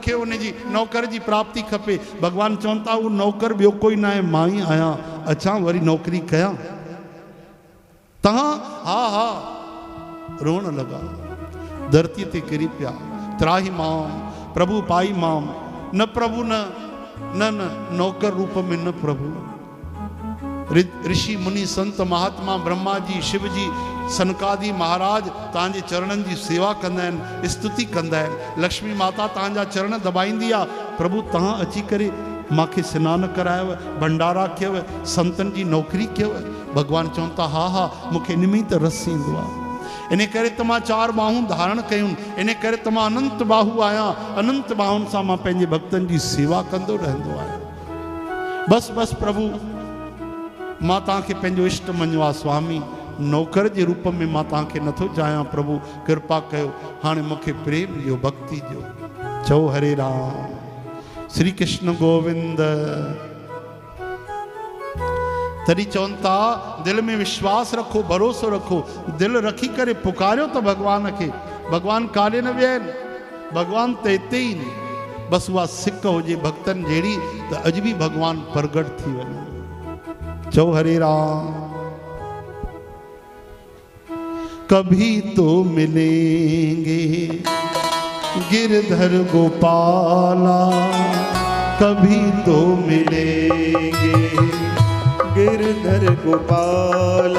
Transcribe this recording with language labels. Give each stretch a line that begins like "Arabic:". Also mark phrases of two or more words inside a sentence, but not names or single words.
Sindhi: मूंखे उन जी नौकर जी प्राप्ति खपे। भगवान चवनि था, उहो नौकर ॿियो कोई न आहे, मां ई आहियां, अचां वरी नौकरी कयां। तव्हां हा हा रोण लॻा, धरती ते किरी पिया,
Sanskrit: त्राही माम प्रभु पाई माम,
Sindhi: न प्रभु न न न नौकर रूप में न प्रभु। ऋषि मुनि संत महात्मा ब्रह्मा जी शिव जी सनकादि महाराज तव्हांजे चरणनि जी सेवा कंदा आहिनि, स्तुति कंदा आहिनि। लक्ष्मी माता तव्हांजा चरण दबाईंदी आहे। प्रभु तव्हां अची करे मूंखे सनानु करायव, भंडारा कयव, संतनि जी नौकरी कयव। भगवान चवनि था, हा हा मूंखे इन में ई त रस ईंदो आहे। इन करे त मां 4 बाहूं धारण कयूं, इन करे त मां अनंत बाहू आहियां। अनंत बाहुनि सां मां पंहिंजे भक्तनि जी सेवा कंदो रहंदो आहियां। बस बस प्रभु, मां तव्हांखे पंहिंजो इष्ट मञियो आहे स्वामी। नौकर जे रूप में मां तव्हांखे नथो चाहियां। प्रभु कृपा कयो, हाणे मूंखे प्रेम ॾियो, भक्ति ॾियो। चओ हरे राम, श्री कृष्ण गोविंद। तॾहिं चवनि था, दिल में विश्वास रखो, भरोसो रखो, दिल रखी करे पुकारियो त भगवान खे। भगवान काॾे न विया आहिनि, भगवान त हिते ई आहिनि। बसि उहा सिक हुजे भक्तनि जहिड़ी त अॼु बि भगवान प्रगट थी वञे। चओ हरे राम।
Hindi: कभी तो मिलेंगे गिरधर गोपाला, कभी तो मिलेंगे गिरधर गोपाला,